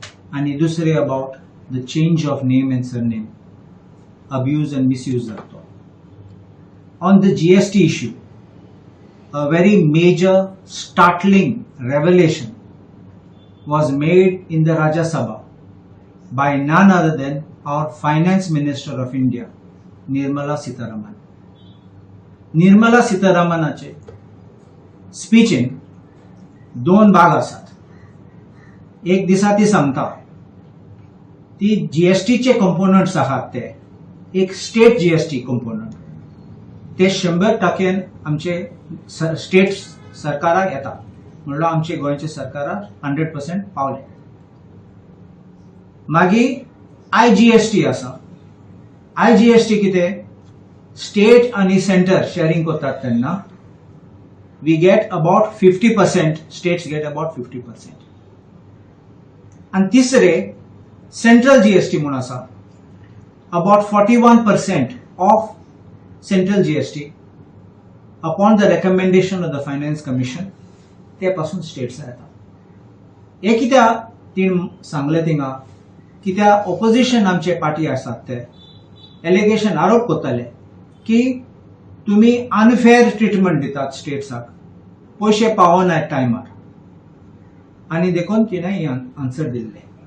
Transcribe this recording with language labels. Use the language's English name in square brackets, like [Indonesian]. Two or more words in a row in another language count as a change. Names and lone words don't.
[Konkani] आणि दुसरे [English] about the change of name and surname, abuse and misuse जातो. On the GST issue, a very major startling revelation was made in the Rajya Sabha by none other than our Finance Minister of India, Nirmala Sitharaman. [Konkani] Nirmala Sitharamanaचे स्पीचीन दोन भाग आसात. एक दिसा ती सांगता ती [English] GSTche components [Konkani] आहात ते एक [English] state GST component [Konkani] ते 100% आमचे स्टेट सरकाराक येता, म्हणलो आमचे गोंयचे सरकाराक 100% पावले. मागीर आयजीएसटी आसा. आयजीएसटी कितें, स्टेट आणि [English] centre sharing [Konkani] करतात तेन्ना [English] we get about 50%, [Konkani] states get about 50%. And तिसरे [English] central GST [Konkani] म्हणून आसा, [English] about 41% of central GST upon the recommendation of the Finance Commission [Konkani] ते पासून states येता. हे कित्याक तीन सांगले थिंगा, कित्याक ऑपोजिशन आमचे पार्टी आसात ते एलिगेशन आरोप करताले की तुम्ही [English] unfair treatment [Konkani] दितात स्टेट्साक, पैसे पावना टायमार, आणि देखून तिने आन्सर दिले.